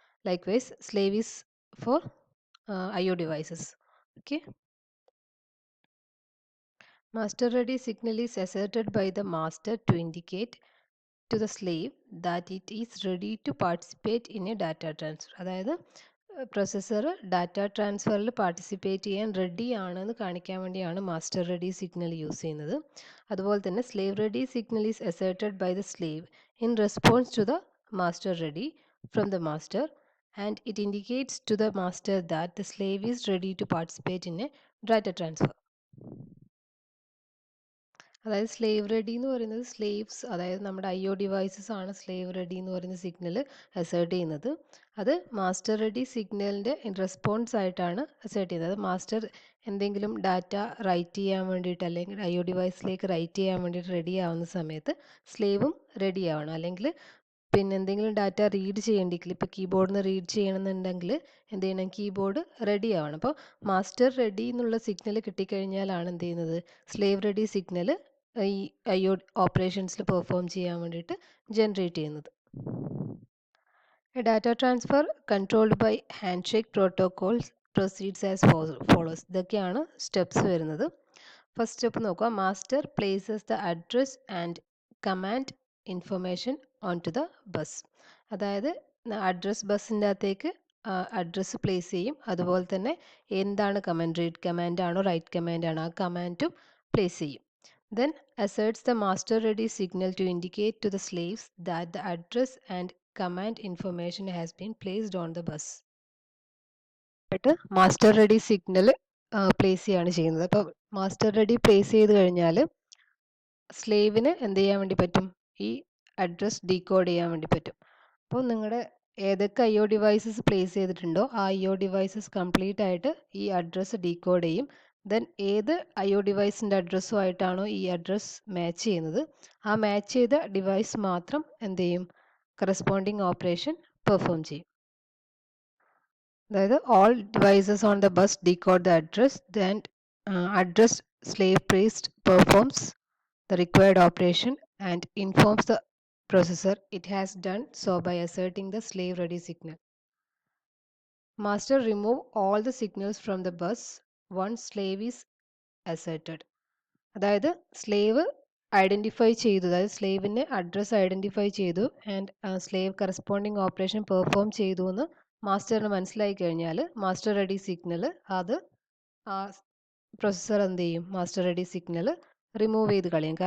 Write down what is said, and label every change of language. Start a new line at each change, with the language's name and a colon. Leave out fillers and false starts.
English: Likewise, slave is for IO devices. Okay. Master ready signal is asserted by the master to indicate to the slave that it is ready to participate in a data transfer.
Malayalam: അതായത് processor data ട്രാൻസ്ഫറിൽ participate ചെയ്യാൻ ready ആണെന്ന് കാണിക്കാൻ വേണ്ടിയാണ് master ready signal use ചെയ്യുന്നത്. അതുപോലെ തന്നെ
English: Slave ready signal is asserted by the slave in response to the master ready from the master and it indicates to the master that the slave is ready to participate in a data transfer.
Malayalam: അതായത് slave ready എന്ന് പറയുന്നത് slaves, അതായത് നമ്മുടെ IO devices ആണ് slave ready എന്ന് പറയുന്ന signal assert ചെയ്യുന്നത്. അത് മാസ്റ്റർ റെഡി സിഗ്നലിൻ്റെ റെസ്പോൺസ് ആയിട്ടാണ് അസേർട്ട് ചെയ്യുന്നത്. മാസ്റ്റർ എന്തെങ്കിലും ഡാറ്റ റൈറ്റ് ചെയ്യാൻ വേണ്ടിയിട്ട് അല്ലെങ്കിൽ IO ഡിവൈസിലേക്ക് റൈറ്റ് ചെയ്യാൻ വേണ്ടിയിട്ട് റെഡി ആവുന്ന സമയത്ത് സ്ലേവും റെഡി ആവണം. അല്ലെങ്കിൽ പിന്നെ എന്തെങ്കിലും ഡാറ്റ റീഡ് ചെയ്യേണ്ടെങ്കിൽ, ഇപ്പോൾ കീബോർഡിൽ നിന്ന് റീഡ് ചെയ്യണമെന്നുണ്ടെങ്കിൽ എന്ത് ചെയ്യണം, കീബോർഡ് റെഡി ആവണം. അപ്പോൾ മാസ്റ്റർ റെഡി എന്നുള്ള സിഗ്നൽ കിട്ടിക്കഴിഞ്ഞാലാണ് എന്ത് ചെയ്യുന്നത്, സ്ലേവ് റെഡി സിഗ്നൽ ഈ IO ഓപ്പറേഷൻസിൽ പെർഫോം ചെയ്യാൻ വേണ്ടിയിട്ട് ജനറേറ്റ് ചെയ്യുന്നത്.
English: A data transfer controlled by handshake protocols proceeds as follows.
Malayalam: ഇതൊക്കെയാണ് സ്റ്റെപ്സ് വരുന്നത്. ഫസ്റ്റ് സ്റ്റെപ്പ് നോക്കുക.
English: Master places the address and command information on to the bus.
Malayalam: അതായത് അഡ്രസ് ബസ്സിൻ്റെ അകത്തേക്ക് അഡ്രസ്സ് പ്ലേസ് ചെയ്യും. അതുപോലെ തന്നെ എന്താണ് കമാൻഡ്, റീഡ് കമാൻഡ് ആണോ റൈറ്റ് കമാൻഡ് ആണോ, ആ കമാൻഡും പ്ലേസ് ചെയ്യും.
English: Then asserts the master ready signal to indicate to the slaves that the address and command information has been placed on the bus.
Malayalam: Master ready signal place ചെയ്യാണ് ചെയ്യുന്നത്. അപ്പോൾ master ready place ചെയ്ത് കഴിഞ്ഞാൽ സ്ലേവിന് എന്ത് ചെയ്യാൻ വേണ്ടി പറ്റും, ഈ അഡ്രസ് ഡീകോഡ് ചെയ്യാൻ വേണ്ടി പറ്റും. അപ്പോൾ നിങ്ങളുടെ ഏതൊക്കെ IO ഡിവൈസസ് പ്ലേസ് ചെയ്തിട്ടുണ്ടോ ആ IO ഡിവൈസസ് കംപ്ലീറ്റ് ആയിട്ട് ഈ അഡ്രസ്സ് ഡീകോഡ് ചെയ്യും. ദെൻ ഏത് IO ഡിവൈസിൻ്റെ അഡ്രസ്സുമായിട്ടാണോ ഈ അഡ്രസ്സ് മാച്ച് ചെയ്യുന്നത് ആ മാച്ച് ചെയ്ത ഡിവൈസ് മാത്രം എന്ത് ചെയ്യും, കറസ്പോണ്ടിങ് ഓപ്പറേഷൻ പെർഫോം ചെയ്യും. അതായത്
English: All devices on the bus decode the address, then address slave placed performs the required operation and informs the processor it has done so by asserting the slave ready signal. Master remove all the signals from the bus once slave is asserted.
Malayalam: അതായത് slave identify ചെയ്തു, അതായത് സ്ലേവിൻ്റെ address identify ചെയ്തു and slave corresponding operation perform ചെയ്തു എന്ന് മാസ്റ്ററിന് മനസ്സിലായി കഴിഞ്ഞാൽ master ready signal അത് processor എന്ത് ചെയ്യും, മാസ്റ്റർ റെഡി സിഗ്നൽ റിമൂവ് ചെയ്ത് കളയും.